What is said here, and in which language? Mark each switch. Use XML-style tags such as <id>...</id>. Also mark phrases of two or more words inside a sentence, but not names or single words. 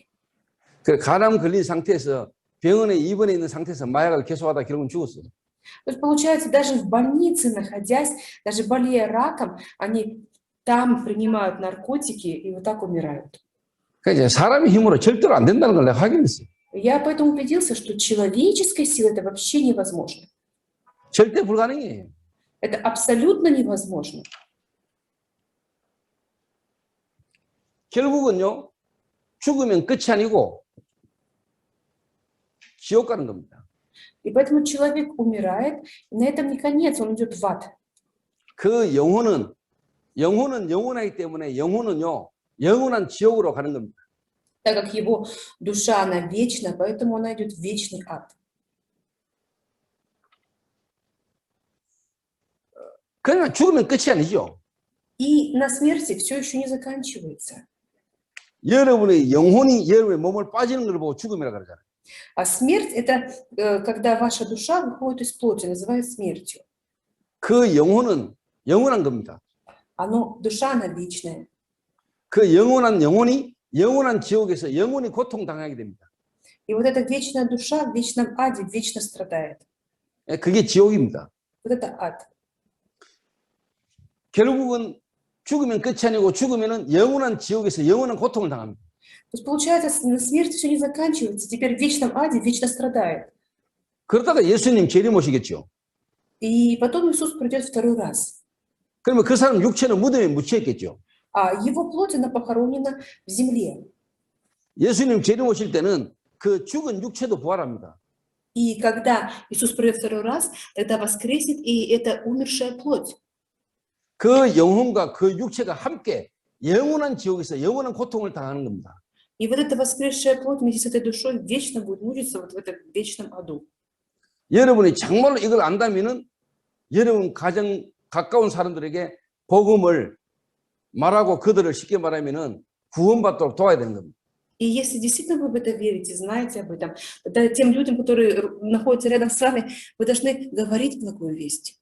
<ko>그 간암 걸린 상태에서 병원에 입원해 있는 상태에서 마약을 계속하다 결국은 죽었어요.</ko> <ru>То есть получается, даже в больнице находясь, даже болея раком, они там принимают наркотики и вот так умирают.</ru> <ko>그러니까 사람의 힘으로 절대로 안 된다는 걸 내가 확인했어요.</ko> <ru>Я поэтому убедился, что человеческой силой это вообще невозможно.</ru> <ko>절대 불가능해요.</ko> <ru>Это абсолютно невозможно.</ru> <ko>결국은요, 죽으면 끝이 아니고 지옥 가는 겁니다.</ko> <ru>И поэтому человек умирает, и на этом не конец, он идет в ад.</ru> <ko>그 영혼은 영원하기 때문에 영혼은요, 영원한 지옥으로 가는 겁니다.</ko> <ru>Так как его душа, она вечна, поэтому она идет в вечный ад.</ru> <ko>그러나 죽으면 끝이 아니죠.</ko> <ru>И на смерти все еще не заканчивается.</ru> <ko>여러분의 영혼이 여러분의 몸을 빠지는 걸 보고 죽음이라고 그러잖아요.</ko> <ru>А смерть – это когда ваша душа выходит из плоти, называют смертью.</ru> <ko>그 영혼은 영원한 겁니다.</ko> <ru>Душа, она вечная.</ru> <ko>그 영원한 영혼이 영원한 지옥에서 영원히 고통당하게 됩니다.</ko> <ru>И вот эта вечная душа в вечном аде вечно страдает.</ru> <ko>그게 지옥입니다.</ko> <ru>Вот это ад.</ru> <ko>결국은 죽으면 끝이 아니고 죽으면은 영원한 지옥에서 영원한 고통을 당합니다.</ko> <ru>То есть получается, на смерти все не заканчивается, теперь в вечном аде вечно страдает.</ru> <ko>그러다가 예수님 재림 오시겠죠.</ko> <ru>И потом Иисус придет второй раз.</ru> <ko>그러면 그 사람 육체는 무덤에 묻혀 있겠죠.</ko> <ru>А его плоть, она похоронена в земле.</ru> <ko>예수님 재림 오실 때는 그 죽은 육체도 부활합니다.</ko> <ru>И когда Иисус придет второй раз, тогда воскреснет и эта умершая плоть.</ru> <ko>그 영혼과 그 육체가 함께 영원한 지옥에서 영원한 고통을 당하는 겁니다.</ko> <ru>И вот эта воскресшая плоть вместе с этой душой вечно будет мучиться вот в этом вечном аду.</ru> <ko>여러분이 정말로 이걸 안다면은 여러분 가장 가까운 사람들에게 복음을 말하고 그들을 쉽게 말하면은 구원받도록 도와야 되는 겁니다.</ko> <ru>И если действительно вы в это верите, знаете об этом, тогда тем людям, которые находятся рядом с вами, вы должны говорить благую весть.</ru>